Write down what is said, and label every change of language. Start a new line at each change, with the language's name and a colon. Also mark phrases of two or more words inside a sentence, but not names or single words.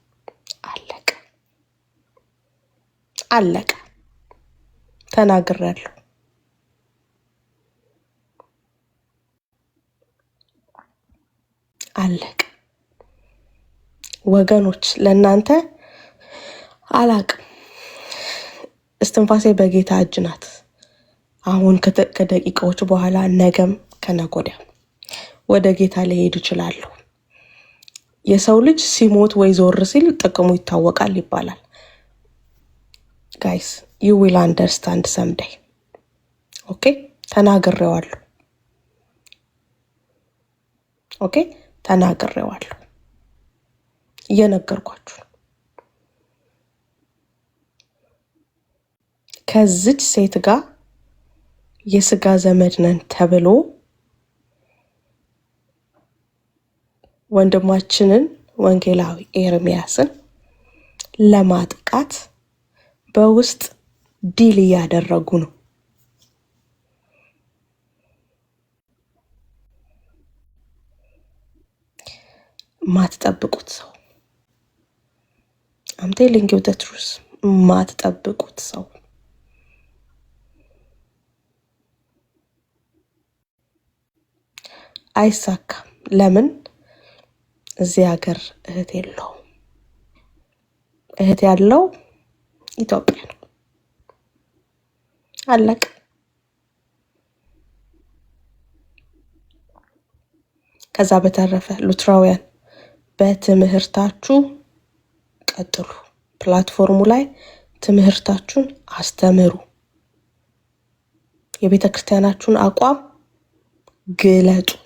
Amharic: አለቀ። ተናግሬያለሁ። አለቀ። ወገኖች ለእናንተ አላቅም። እስትንፋሴ በጌታ እጅ ናት። አሁን ከደቂቃዎች በኋላ ነገም ከነገ ወዲያ ወደ ጌታ ሊሄድ ይችላል። የሰው ልጅ ሲሞት ወይ ዞር ሲል ጥቅሙ ይታወቃል ይባላል።
English: guys you will understand someday።
Amharic: ኦኬ ተናግሬዋለሁ። እየነገርኳችሁ ነው። ከዚች ሴት ጋር የስጋ ዘመድ ነን ተብሎ ወንድማችንን ወንጌላዊ ኤርሚያስን ለማጥቃት በውስጥ ዲል እያደረጉ ነው። ማትጠብቁት ሰው
English: I'm telling you the truth።
Amharic: ማትጠብቁት ሰው አይሳካም። ለምን? እዚህ ሀገር እህት የለውም። እህት ያለው ኢትዮጵያ ነው። አለቀ። ከዛ በተረፈ ሉትራውያን በትምህርታችሁ ቀጥሉ። ፕላትፎርሙ ላይ ትምህርታችሁን አስተምሩ። የቤተ ክርስቲያናችሁን አቋም ግለጡ።